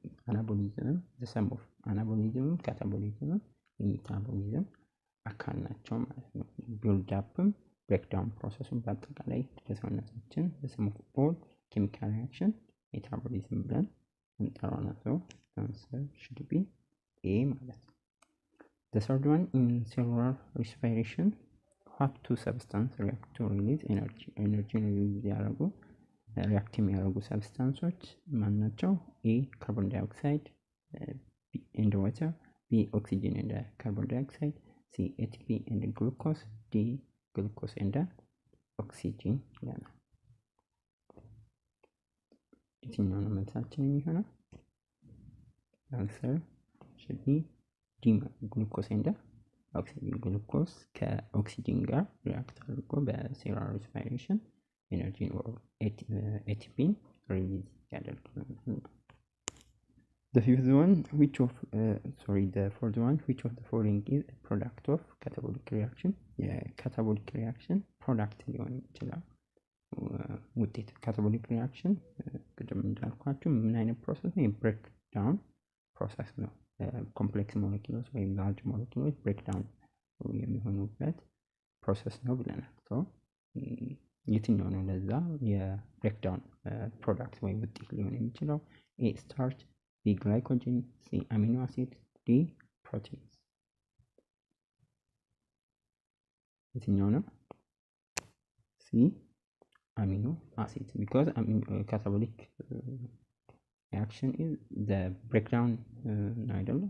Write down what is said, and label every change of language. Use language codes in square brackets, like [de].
[am] አናቦሊዝም ሰም ኦፍ አናቦሊዝም ካታቦሊዝም የሜታቦሊዝም አካል ናቸው ማለት ነው። ቢልድ አፕም ብሬክዳውን ፕሮሰሱን በአጠቃላይ ለሰውነታችን ሰም ኦፍ ኦል ኬሚካል ሪአክሽን ሜታቦሊዝም ብለን እንጠራዋለን። አንሰር [en] should be A [am] ማለት ነው። [en] The third one, in cellular respiration, what two substances react to release energy? Energy release [am] ያደርጉ react የሚያደርጉ substances ማን ናቸው? [en] A, carbon dioxide and water. B, oxygen and carbon dioxide. C, ATP and glucose. D, glucose and oxygen. [am] የትኛው ነው መልሳችን የሚሆነው? [en] Answer should be [am] ግሉኮስ እንደ ኦክሲጅን። ግሉኮስ ከኦክሲጅን ጋር ሪአክት አድርጎ በሴሉላር ሪስፓይሬሽን ኤነርጂን ኦር ኤቲፒን ሪሊዝ ያደርጋል። [en] The fourth one, which of the following is a product of catabolic reaction? [am] የካታቦሊክ ሪአክሽን ፕሮዳክት ሊሆን ይችላል ውጤት። ካታቦሊክ ሪአክሽን ቅድም እንዳልኳችሁ ምን አይነት ፕሮሰስ ነው? የብሬክ ዳውን ፕሮሰስ ነው። ኮምፕሌክስ ሞለኪውሎች ወይም ላርጅ ሞለኪውሎች ብሬክዳውን የሚሆኑበት ፕሮሰስ ነው ብለናል። የትኛው ነው ለዛ የብሬክዳውን ፕሮዳክት ወይም ውጤት ሊሆን የሚችለው? A, ስታርች፣ B, ግላይኮጅን፣ C, አሚኖ አሲድ፣ D, proteins የትኛው ነው? [en] ሲ amino acid, because catabolic reaction is the breakdown [am] አይደለ?